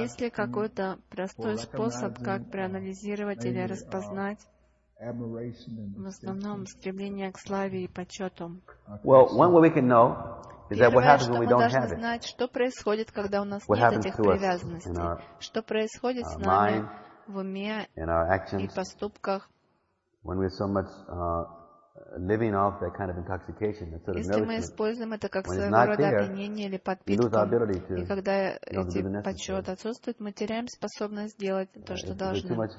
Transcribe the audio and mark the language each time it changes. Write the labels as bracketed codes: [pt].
[ru] Есть ли какой-то простой способ, как проанализировать или распознать в основном стремление к славе и почету? [en] Well, one way we can know is that what happens when we don't have it. [ru] Первое, что мы должны знать, что происходит, когда у нас нет этих привязанностей. Что происходит с нами в уме и поступках? [en] When we're so much living off that kind of intoxication, that sort of nourishment, [ru] мы используем это как своего рода опьянение или подпитки, и когда эти почет отсутствует, мы теряем способность делать то, что должны.